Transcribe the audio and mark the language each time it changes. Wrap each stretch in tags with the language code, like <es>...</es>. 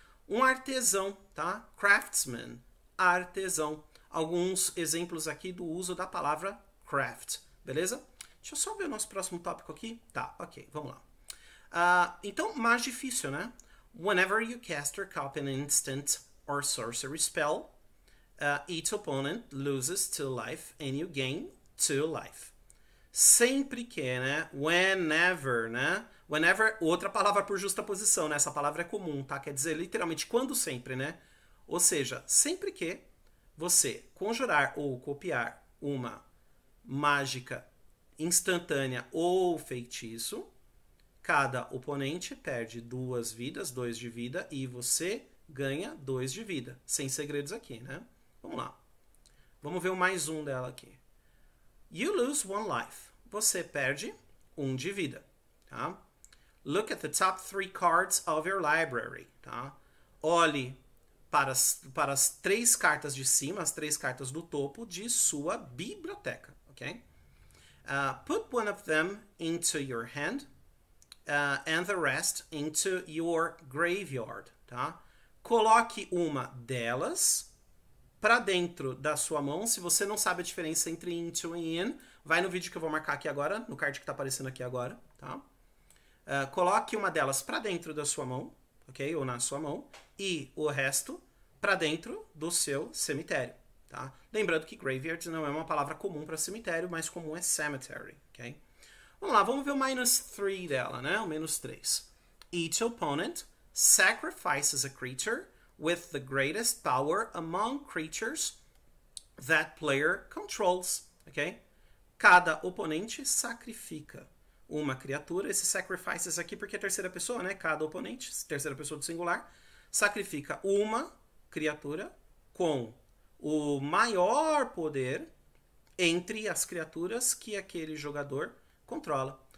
<pt>Um artesão, tá? Craftsman, artesão. Alguns exemplos aqui do uso da palavra craft, beleza? Deixa eu só ver o nosso próximo tópico aqui. Tá, ok, vamos lá. Então, mais difícil, né?</pt> <en>Whenever you cast or copy an instant or sorcery spell, each opponent loses 2 life and you gain 2 life.</en> <pt>Sempre que, né? Whenever, né? Whenever, outra palavra por justaposição, né? Essa palavra é comum, tá? Quer dizer, literalmente, quando sempre, né? Ou seja, sempre que você conjurar ou copiar uma mágica instantânea ou feitiço, cada oponente perde 2 vidas, 2 de vida, e você ganha 2 de vida. Sem segredos aqui, né? Vamos lá. Vamos ver o mais um dela aqui.</pt> <en>You lose 1 life.</en> <pt>Você perde 1 de vida, tá?</pt> <en>Look at the top 3 cards of your library, tá?</en> <pt>Olhe para as 3 cartas de cima, as 3 cartas do topo de sua biblioteca, ok?</pt> <en>Put one of them into your hand and the rest into your graveyard, tá?</en> <pt>Coloque uma delas para dentro da sua mão. Se você não sabe a diferença entre into e in, vai no vídeo que eu vou marcar aqui agora, no card que está aparecendo aqui agora, tá? Coloque uma delas para dentro da sua mão, ok? Ou na sua mão, e o resto para dentro do seu cemitério, tá? Lembrando que graveyard não é uma palavra comum para cemitério, mas comum é cemetery, ok? Vamos lá, vamos ver o minus 3 dela, né? O menos 3.</pt> <en>Each opponent sacrifices a creature with the greatest power among creatures that player controls, ok?</en> <pt>Cada oponente sacrifica uma criatura. Esse sacrifices aqui porque é terceira pessoa, né? Cada oponente, terceira pessoa do singular, sacrifica uma criatura com o maior poder entre as criaturas que aquele jogador controla.</pt>